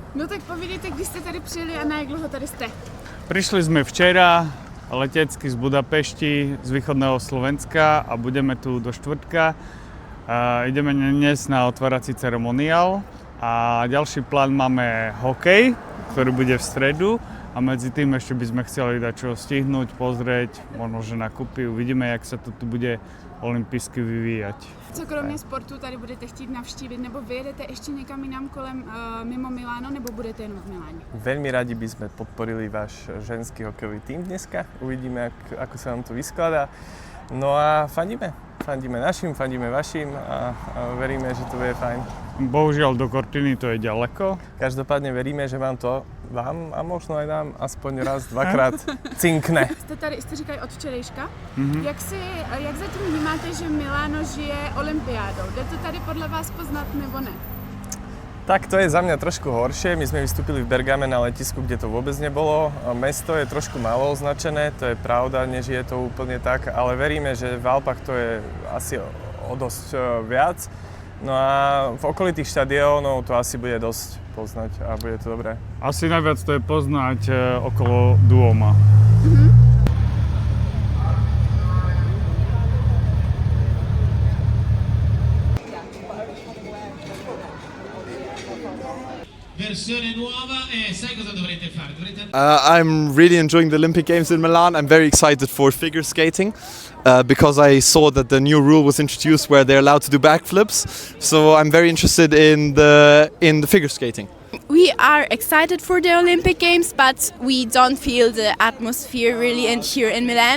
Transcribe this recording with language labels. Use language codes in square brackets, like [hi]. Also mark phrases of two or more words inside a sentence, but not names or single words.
[cs] No tak povídejte, kdy jste tady přijeli a na jak dlouho tady jste? [sk] Prišli sme včera letecky z Budapešti, z východného Slovenska a budeme tu do štvrtka. Ideme dnes na otvárací ceremoniál a ďalší plán máme hokej, ktorý bude v stredu a medzi tým ešte by sme chceli dať čo stihnúť, pozrieť, možno že nakúpi, uvidíme, jak sa to tu bude olympijsky vyvíjať. [cs] Co kromě sportu tady budete chtít navštívit, nebo vyjedete ještě někam jinam kolem mimo Miláno, nebo budete jen v Miláně? [sk] Veľmi radi by sme podporili váš ženský hokejový tím dneska. Uvidíme, ako sa nám to vyskladá. No a fandíme našim, fandíme vašim a veríme, že to bude fajn. Bohužiaľ do Cortiny to je ďaleko. Každopádne veríme, že vám a možno aj nám aspoň raz, dvakrát cinkne. [cs] Jste tady, jste říkali od včerejška. Jak zatím vnímáte, že Miláno žije olympiádou? Jde to tady podle vás poznat nebo ne? [sk] Tak to je za mňa trošku horšie. My sme vystúpili v Bergame na letisku, kde to vôbec nebolo. Mesto je trošku málo označené, to je pravda, nežije to úplne tak, ale veríme, že v Alpách to je asi o dosť viac. No a v okolitých štadiónov to asi bude dosť poznať a bude to dobré. Asi najviac to je poznať okolo Duoma. [it] Versione nuova e sai cosa dovrete fare? [en] I'm really enjoying the Olympic Games in Milan. I'm very excited for figure skating because I saw that the new rule was introduced where they're allowed to do backflips. So I'm very interested in the figure skating. We are excited for the Olympic Games, but we don't feel the atmosphere really here in Milan.